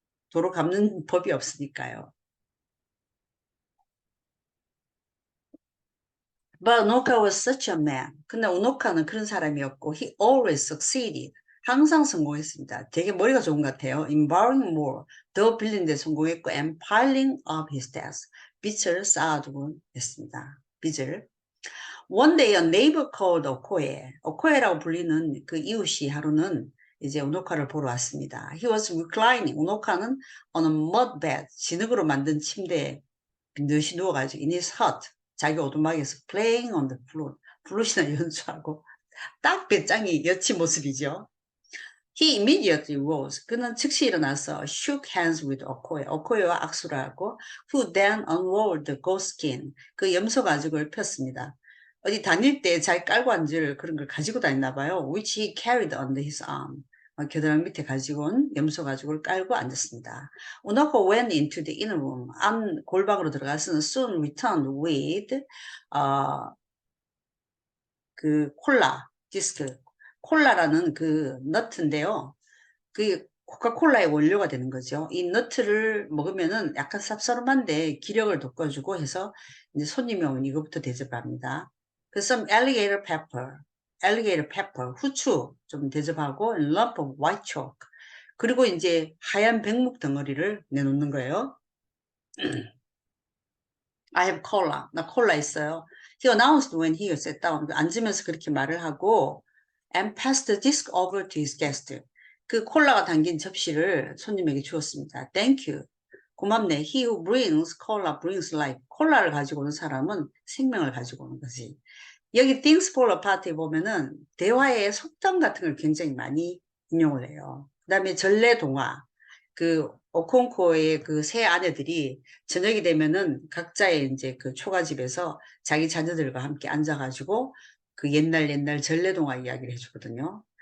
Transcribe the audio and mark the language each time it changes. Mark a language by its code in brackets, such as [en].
[ko] 도로 갚는 법이 없으니까요. [en] But Unoka was such a man. [ko] 근데 우노카는 그런 사람이었고 [en] he always succeeded. [ko] 항상 성공했습니다. 되게 머리가 좋은 것 같아요. [en] In borrowing more. [ko] 더 빌린 데 성공했고 [en] and piling up his debts. [ko] 빚을 쌓아두곤 했습니다. 빚을. [en] One day a neighbor called Okoye. [ko] 오코에라고 불리는 그 이웃이 하루는 이제 우노카를 보러 왔습니다. [en] He was reclining. 우노카는 on a mud bed. [ko] 진흙으로 만든 침대에 빈듯이 누워가지고 [en] in his hut. [ko] 자기 오두막에서 [en] playing on the flute. [ko] 플룻이나 연주하고 딱 배짱이 여치 모습이죠. [en] He immediately rose. [ko] 그는 즉시 일어나서 [en] shook hands with Okoye. [ko] 오코에와 악수를 하고 [en] who then unrolled the goat skin. [ko] 그 염소 가죽을 폈습니다. 어디 다닐 때 잘 깔고 앉을 그런 걸 가지고 다녔나 봐요. [en] Which he carried under his arm. [ko] 겨드랑이 밑에 가지고는 염소 가죽을 깔고 앉았습니다. [en] 우나코 went into the inner room. [ko] 안 골방으로 들어가서는 [en] soon returned with [ko] 그 콜라 디스크. 콜라라는 그 너트인데요. 그 코카콜라의 원료가 되는 거죠. 이 너트를 먹으면은 약간 쌉싸름한데 기력을 돋궈주고 해서 이제 손님이 오면 이거부터 대접합니다. 그 [en] some alligator pepper, [ko] 후추 좀 대접하고 [en] and lump of white chalk. [ko] 그리고 이제 하얀 백묵 덩어리를 내놓는 거예요. [en] I have cola. [ko] 나 콜라 있어요. [en] He announced when he sat down. [ko] 앉으면서 그렇게 말을 하고 [en] and passed the disc over to his guest. [ko] 그 콜라가 담긴 접시를 손님에게 주었습니다. [en] Thank you. [ko] 고맙네. [en] He who brings cola brings life. [ko] 콜라를 가지고 오는 사람은 생명을 가지고 오는 거지. 여기 Things Fall Apart에 보면은 대화의 속담 같은 걸 굉장히 많이 인용을 해요. 그 다음에 전래동화. 그 오콩코의 그 세 아내들이 저녁이 되면은 각자의 이제 그 초가집에서 자기 자녀들과 함께 앉아가지고 그 옛날 전래동화 이야기를 해주거든요.